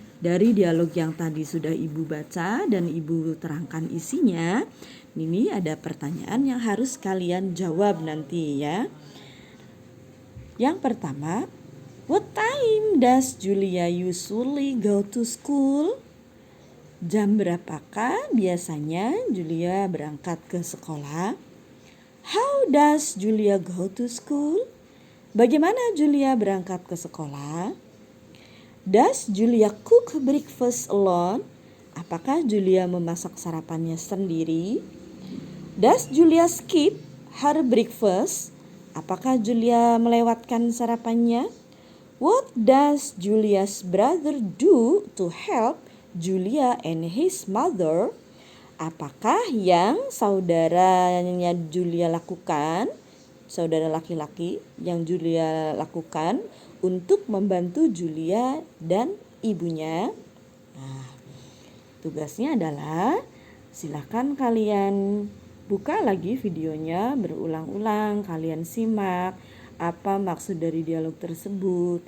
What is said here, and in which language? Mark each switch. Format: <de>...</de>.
<id>Dari dialog yang tadi sudah Ibu baca dan Ibu terangkan isinya, ini ada pertanyaan yang harus kalian jawab nanti ya. Yang pertama,</id> <en>what time does Julia usually go to school?</en> <id>Jam berapakah biasanya Julia berangkat ke sekolah?</id> <en>How does Julia go to school?</en> <id>Bagaimana Julia berangkat ke sekolah?</id> <en>Does Julia cook breakfast alone?</en> <id>Apakah Julia memasak sarapannya sendiri?</id> <en>Does Julia skip her breakfast?</en> <id>Apakah Julia melewatkan sarapannya?</id> <en>What does Julia's brother do to help Julia and his mother?</en> <id>Apakah yang saudaranya Julia lakukan, saudara laki-laki yang Julia lakukan untuk membantu Julia dan ibunya? Nah, tugasnya adalah silakan kalian buka lagi videonya berulang-ulang, kalian simak apa maksud dari dialog tersebut.</id>